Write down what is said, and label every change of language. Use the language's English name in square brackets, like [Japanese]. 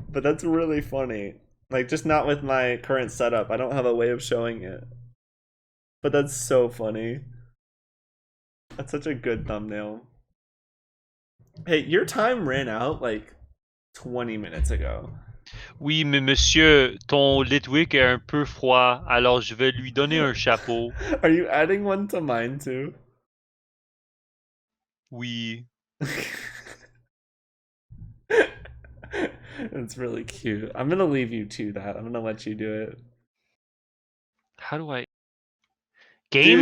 [English] But that's really funny. Like just not with my current setup. I don't have a way of showing it. But that's so funny. That's such a good thumbnail. Hey, your time ran out like 20 minutes ago. [French] Oui, mais monsieur, ton Litwick est un peu froid, alors je vais lui donner un chapeau. [English] Are you adding one to mine too? [French] Oui. [English] It's really cute. I'm gonna leave you to that. I'm gonna let you do it. How do I... Game?